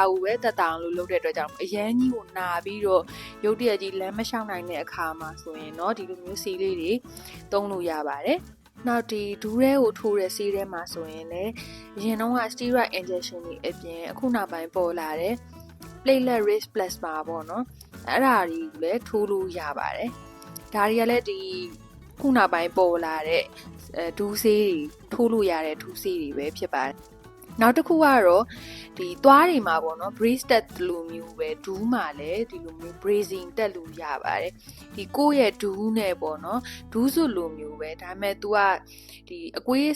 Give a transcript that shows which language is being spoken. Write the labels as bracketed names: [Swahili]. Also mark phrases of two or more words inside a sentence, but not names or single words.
[Burmese] ကိုပဲတက်တာအောင်လို့လုပ်တဲ့အတွက်ကြောင့်အရန်ကြီးကိုနာပြီးတော့ရုတ်တရက်ကြီးလမ်းမလျှောက်နိုင်တဲ့အခါမှာဆိုရင်တော့ဒီလိုမျိုးဆေးလေးတွေသုံးလို့ရပါတယ်နောက်ဒီဒူးရဲကိုထိုးတဲ့ဆေးထဲမှာဆိုရင်လည်းအရင်တော့က [English] steroid injection [Burmese] တွေအပြင်အခုနောက်ပိုင်းပေါ်လာတဲ့ [English] platelet rich plasma [Burmese] ပေါ့နော်အဲ့ဒါတွေကိုလည်းထိုးလို့ရပါတယ်ဒါတွေကလည်းဒီခုနောက်ပိုင်းပေါ်လာတဲ့ဒူးဆေးတွေထိုးလို့ရတဲ့ဒူးဆေးတွေပဲဖြစ်ပါတယ် နောက်တစ်ခုကတော့ဒီသွားတွေမှာပေါ့နော် brace တက်လိုမျိုးပဲဒူးမှာလည်းဒီလိုမျိုး bracing တက်လို့ရပါတယ်ဒီကိုယ့်ရဲ့ဒူးနဲ့ပေါ့နော်ဒူးစွလိုမျိုးပဲဒါပေမဲ့ तू ကဒီအကွေးအဆ